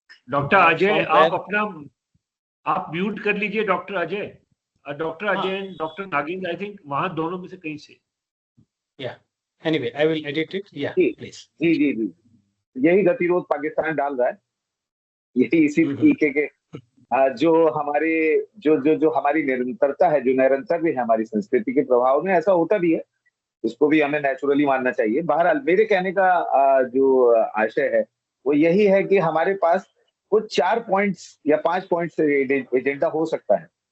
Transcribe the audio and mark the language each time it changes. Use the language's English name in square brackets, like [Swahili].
[Hindi] Doctor Ajay, आप mute कर लीजिए doctor Ajay. Doctor Ajay, doctor Nagendra, [English] I think [Hindi] वहां दोनों में से कहीं से। [English] Yeah. Anyway, I will edit it. Yeah, [Hindi] ji, [English] please. [Hindi] जी जी जी यही गतिरोध पाकिस्तान डाल रहा है। यही इसी तरीके के जो हमारे जो हमारी निरंतरता है, जो निरंतर है हमारी संस्कृति के प्रभाव में, ऐसा होता भी है। इसको भी हमें नेचुरली मानना चाहिए। बहरहाल मेरे कहने का जो आशय है वो यही है कि हमारे पास कुछ 4 पॉइंट्स या 5 पॉइंट्स एजेंडा हो सकता है।